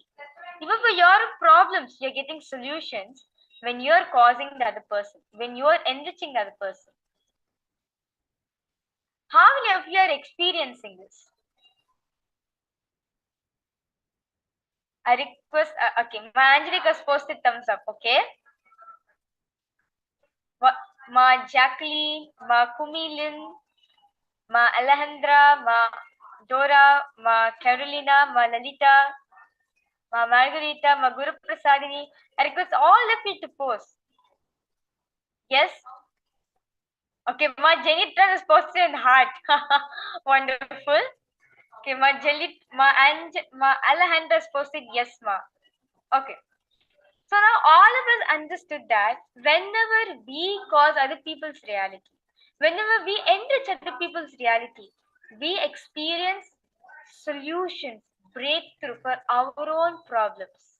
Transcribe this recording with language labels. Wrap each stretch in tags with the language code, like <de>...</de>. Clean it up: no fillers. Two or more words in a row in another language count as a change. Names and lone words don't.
<en>Even for your own problems, you're getting solutions when you're causing the other person, when you're enriching the other person. How many of you are experiencing this? I request, okay, my Angelika's posted thumbs up, okay? Ma Jacqueline, ma Kumilin, ma Alejandra, ma Dora, ma Carolina, ma Lalita, ma Margarita, ma Guru Prasadini. I request all of you to post. Yes? Okay, ma Jenitra is posted in heart. Wonderful. Okay, ma Alejandra is posted yes, ma. Okay. So now all of us understood that whenever we cause other people's reality, whenever we enrich other people's reality, we experience solutions, breakthrough for our own problems.</en>